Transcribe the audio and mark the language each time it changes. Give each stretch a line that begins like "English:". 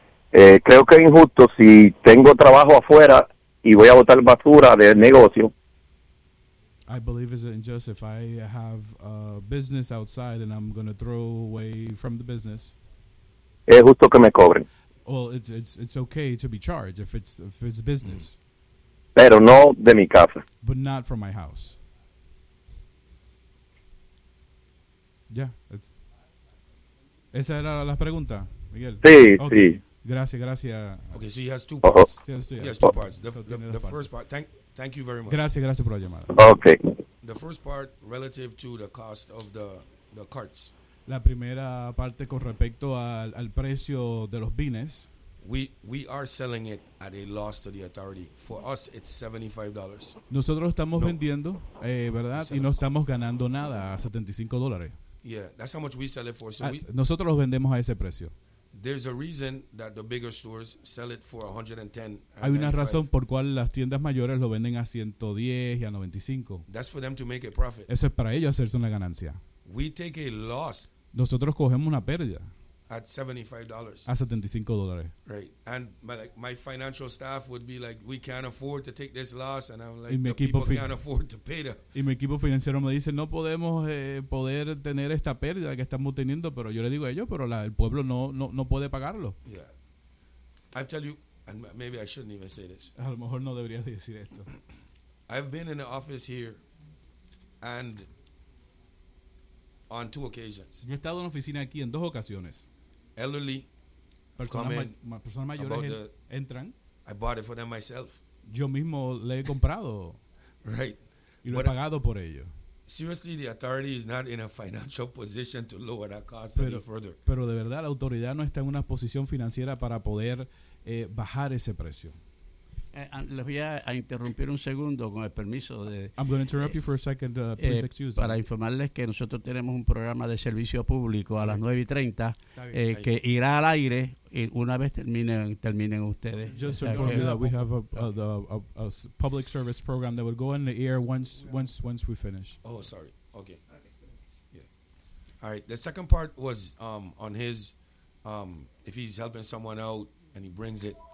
Spanish: Creo que es injusto si tengo trabajo afuera y voy a botar basura del negocio.
English: I believe it's unjust if I have a business outside and I'm going to throw away from the business.
Spanish: Es justo que me cobren.
English: Well, it's okay to be charged if it's business.
Spanish: Pero no de mi casa.
English: But not from my house.
Spanish: Yeah. Esa era la pregunta, Miguel. Sí, okay. Sí. Gracias, gracias.
English: Okay, so he has two parts. He has two parts. The first part. Thank you very much.
Spanish: Gracias, gracias por la llamada.
English: Okay. The first part relative to the cost of the carts.
Spanish: La primera parte con respecto al precio de los bines.
English: We are selling it at a loss to the authority. For us, it's $75.
Spanish: Nosotros estamos vendiendo, ¿verdad? Y no estamos ganando nada, a $75.
English: Yeah, that's how much we sell it for. So
Spanish: nosotros los vendemos a ese precio.
English: There's a reason that the bigger stores sell it for $110.
Spanish: Hay una razón por cual las tiendas mayores lo venden a 110 y a 95.
English: That's for them to make a profit.
Spanish: Eso es para ellos hacerse una ganancia.
English: We take a loss.
Spanish: Nosotros cogemos una pérdida.
English: At $75.
Spanish: A $75.
English: Right. And my financial staff would be like, we can't afford to take this loss. And I'm like, can't afford to pay them.
Spanish: Y mi equipo financiero me dice, no podemos poder tener esta pérdida que estamos teniendo. Pero yo le digo a ellos, pero el pueblo no puede pagarlo.
English: Yeah. I'll tell you, and maybe I shouldn't even say this.
Spanish: A lo mejor no debería decir esto.
English: I've been in the office here and... On two occasions.
Spanish: Yo he estado en la oficina aquí en dos ocasiones.
English: Elderly,
Spanish: personas mayores entran.
English: I bought it for them myself.
Spanish: Yo mismo le he comprado.
English: Right.
Spanish: Y lo he pagado por ello.
English: Seriously, the authority is not in a financial position to lower that cost any further.
Spanish: Pero de verdad, la autoridad no está en una posición financiera para poder bajar ese precio. Les voy a interrumpir un segundo con el permiso de.
English: I'm going to interrupt you for a second. Please excuse me.
Spanish: Para informarles que nosotros tenemos un programa de servicio público a las 9:30 que irá al aire una vez terminen ustedes.
English: Just to inform you that we have a public service program that will go in the air once we finish. Oh, sorry. Okay. Yeah. All right. The second part was on his if he's helping someone out and he brings it